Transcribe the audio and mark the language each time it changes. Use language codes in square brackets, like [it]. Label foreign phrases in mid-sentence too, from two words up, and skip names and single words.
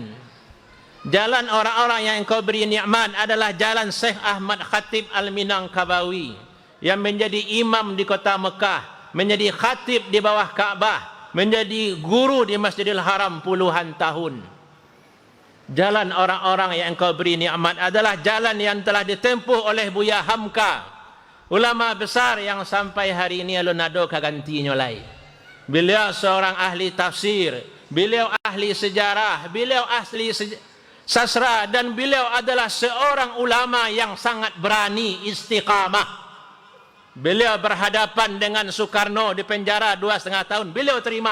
[id] Jalan orang-orang yang engkau beri nikmat adalah jalan Syekh Ahmad Khatib Al-Minangkabawi yang menjadi imam di kota Mekah, menjadi khatib di bawah Kaabah, menjadi guru di Masjidil Haram puluhan tahun. Jalan orang-orang yang engkau beri nikmat adalah jalan yang telah ditempuh oleh Buya Hamka, ulama besar yang sampai hari ini [min] alun-ado kaganti nyolai. [id] Beliau seorang ahli tafsir, beliau ahli sejarah, beliau ahli sastra, dan beliau adalah seorang ulama yang sangat berani istiqamah. Beliau berhadapan dengan Soekarno di penjara 2,5 tahun, beliau terima.